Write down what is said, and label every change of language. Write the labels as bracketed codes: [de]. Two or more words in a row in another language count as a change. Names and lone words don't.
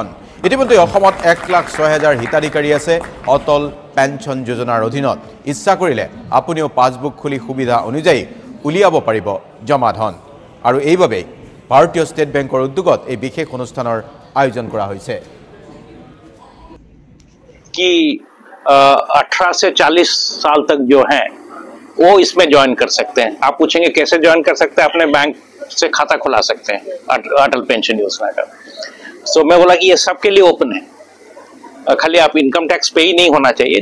[as] ইতিমধ্যে অসমত 1,06,000 হিতাধিকাৰী আছে অটল পেঞ্চন যোজনাৰ অধীনত। ইচ্ছা কৰিলে আপুনিও পাছবুক খুলি সুবিধা অনুযায়ী উলিয়াব পাৰিব জমা ধন। আৰু এইভাবে ভাৰতীয় ষ্টেট বেংকৰ উদ্যোগত এই বিশেষ অনুষ্ঠানৰ আয়োজন কৰা হৈছে। [hi] कि 18 से 40 साल तक जो हैं वो इसमें ज्वाइन कर सकते हैं। आप पूछेंगे कैसे ज्वाइन कर सकते हैं? अपने बैंक से खाता खुला सकते हैं अटल पेंशन योजना का। सो मैं बोला कि ये सबके लिए ओपन है, खाली आप [en] income tax [hi] पे ही नहीं होना चाहिए।